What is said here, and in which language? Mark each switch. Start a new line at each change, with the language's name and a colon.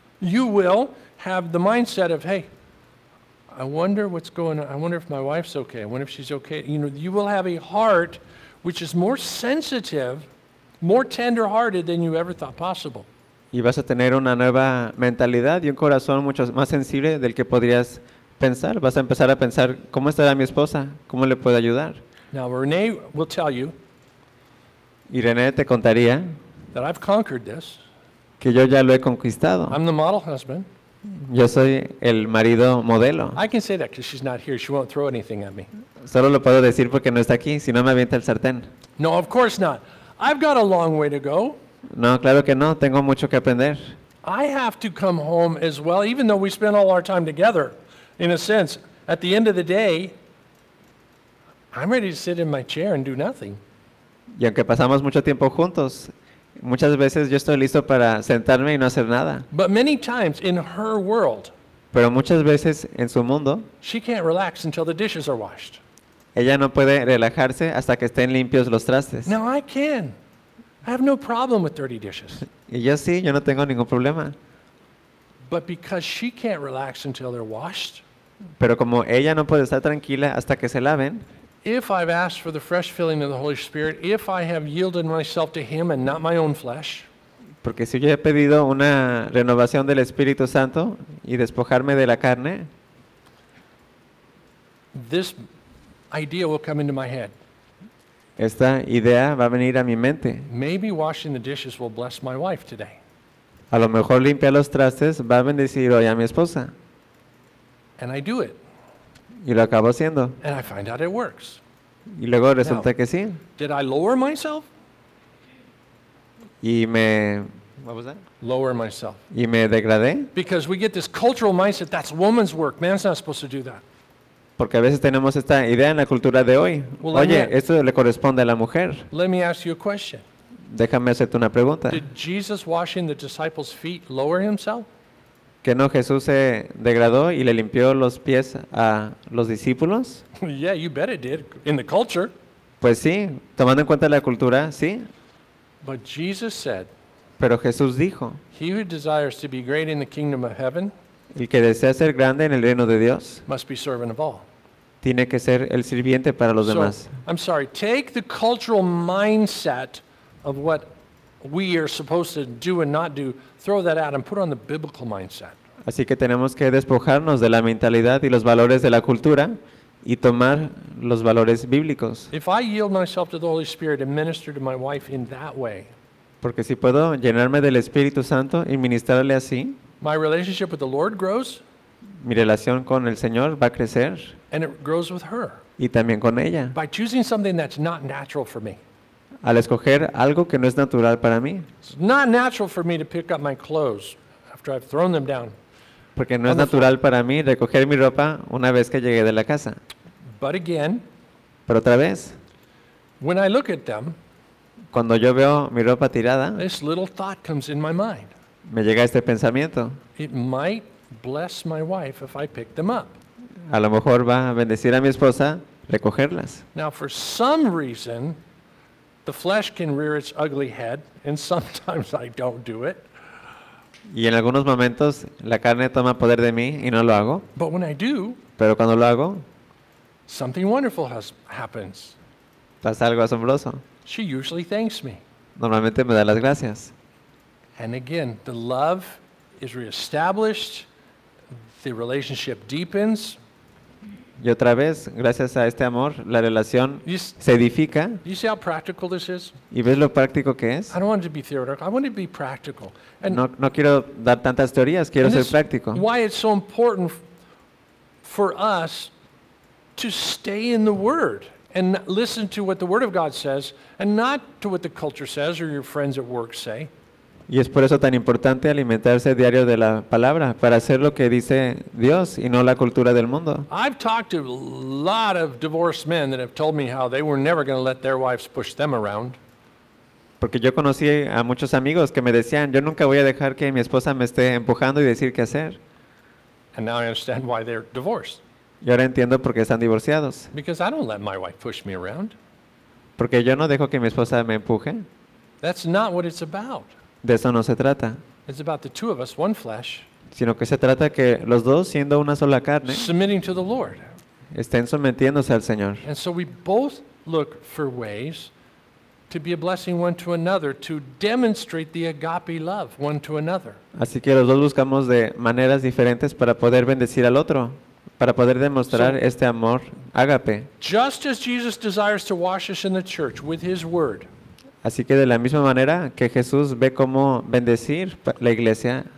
English: You will have the mindset of, hey, I wonder what's going on. I wonder if my wife's okay. I wonder if she's okay. You know, you will have a heart which is more sensitive, more tender-hearted than you ever thought possible.
Spanish: Y vas a tener una nueva mentalidad y un corazón mucho más sensible del que podrías pensar. Vas a empezar a pensar, ¿cómo estará mi esposa? ¿Cómo le puedo ayudar?
English: Now, Renee will tell you,
Spanish: y Renee te contaría,
English: that I've conquered this,
Spanish: que yo ya lo he conquistado.
English: I'm the model husband.
Spanish: Yo soy el marido modelo.
English: I can say that because she's not here. She won't throw anything at me.
Spanish: Solo lo puedo decir porque no está aquí, si no me avienta el sartén.
English: No, of course not. I've got a long way to go.
Spanish: No, claro que no. Tengo mucho que aprender.
English: I have to come home as well, even though we spend all our time together. In a sense, at the end of the day, I'm ready to sit in my chair and do nothing.
Spanish: Y aunque pasamos mucho tiempo juntos, muchas veces yo estoy listo para sentarme y no hacer nada.
English: But many times in her world,
Spanish: pero muchas veces en su mundo,
English: she can't relax until the dishes are washed.
Spanish: Ella no puede relajarse hasta que estén limpios los trastes.
English: Now I can. I have no problem with dirty dishes.
Spanish: Y yo sí, yo no tengo ningún problema.
English: But because she can't relax until they're washed.
Spanish: Pero como ella no puede estar tranquila hasta que se laven.
English: If I've asked for the fresh filling of the Holy Spirit, if I have yielded myself to Him and not my own flesh.
Spanish: Porque si yo he pedido una renovación del Espíritu Santo y despojarme de la carne.
English: This idea will come into my head.
Spanish: Esta idea va a venir a mi mente.
English: Maybe washing the dishes will bless my wife today.
Spanish: A lo mejor limpiar los trastes va a bendecir hoy a mi esposa.
English: And I do it.
Spanish: Y lo acabo haciendo.
English: And I find out it works.
Spanish: Y luego resulta que sí.
English: Did I lower myself?
Spanish: Y me
English: What was that? Lower myself.
Spanish: Y me degradé.
English: Because we get this cultural mindset that's woman's work. Man's not supposed to do that.
Spanish: Porque a veces tenemos esta idea en la cultura de hoy.
English: Well,
Spanish: oye, esto le corresponde a la mujer.
English: Let me ask you a question.
Spanish: Déjame hacerte una pregunta.
English: Did Jesus washing the disciples' feet lower himself?
Spanish: ¿Que no Jesús se degradó y le limpió los pies a los discípulos?
English: Yeah, you bet it did. In the culture.
Spanish: Pues sí, tomando en cuenta la cultura, sí.
English: But Jesus said.
Spanish: Pero Jesús dijo.
English: He who desires to be great in the kingdom of heaven.
Spanish: El que desea ser grande en el reino de Dios
English: must be servant of all.
Spanish: Tiene que ser el sirviente para los demás.
English: I'm sorry, take the cultural mindset of what we are supposed to do and not do, throw that out and put on the biblical mindset.
Spanish: Así que tenemos que despojarnos de la mentalidad y los valores de la cultura y tomar los valores bíblicos.
English: If I yield myself to the Holy Spirit and minister to my wife in that way,
Spanish: porque si puedo llenarme del Espíritu Santo y ministrarle así,
English: my relationship with the Lord grows.
Spanish: Mi relación con el Señor va a crecer.
English: And it grows with her.
Spanish: Y también con ella.
English: By choosing something that's not natural for me.
Spanish: Al escoger algo que no es natural para mí.
English: It's not natural for me to pick up my clothes after I've thrown them down.
Spanish: Porque no es natural para mí recoger mi ropa una vez que llegué de la casa.
English: But again.
Spanish: Pero otra vez.
English: When I look at them.
Spanish: Cuando yo veo mi ropa tirada.
English: This little thought comes in my mind.
Spanish: Me llega este pensamiento.
English: It might bless my wife if I pick them up.
Spanish: A lo mejor va a bendecir a mi esposa recogerlas.
English: Now, for some reason, the flesh can rear its ugly head, and sometimes I don't do it.
Spanish: Y en algunos momentos la carne toma poder de mí y no lo hago.
English: But when I do,
Spanish: pero cuando lo hago,
English: something wonderful happens.
Spanish: Pasa algo asombroso.
English: She usually thanks me.
Spanish: Normalmente me da las gracias.
English: And again, the love is reestablished. The relationship deepens.
Spanish: Y otra vez, gracias a este amor, la relación se edifica.
English: You see how practical this is?
Spanish: ¿Y ves lo práctico que es?
English: I don't want it to be theoretical. I want it to be practical. And
Spanish: no quiero dar tantas teorías. Quiero ser práctico.
English: Why it's so important for us to stay in the Word and listen to what the Word of God says, and not to what the culture says or your friends at work say.
Spanish: Y es por eso tan importante alimentarse diario de la palabra, para hacer lo que dice Dios y no la cultura del mundo.
English: I've talked to a lot of divorced men that have told me how they were never going to let their wives push them around.
Spanish: Porque yo conocí a muchos amigos que me decían, yo nunca voy a dejar que mi esposa me esté empujando y decir qué hacer.
English: And now I understand why they're divorced.
Spanish: Y ahora entiendo por qué están divorciados.
English: Because I don't let my wife push me around.
Spanish: Porque yo no dejo que mi esposa me empuje.
English: That's not what it's about.
Spanish: De eso no se trata.
English: It's about the two of us, one flesh,
Spanish: sino que se trata que los dos, siendo una sola carne,
English: submitting to the Lord,
Spanish: estén sometiéndose al Señor.
English: And so we both look for ways to be a blessing one to another, to demonstrate the agape love one to another.
Spanish: Así que los dos buscamos de maneras diferentes para poder bendecir al otro, para poder demostrar so, este amor agape.
English: Just as Jesus desires to wash us in the church with His Word.
Spanish: Así que de la misma manera que Jesús ve cómo bendecir la iglesia,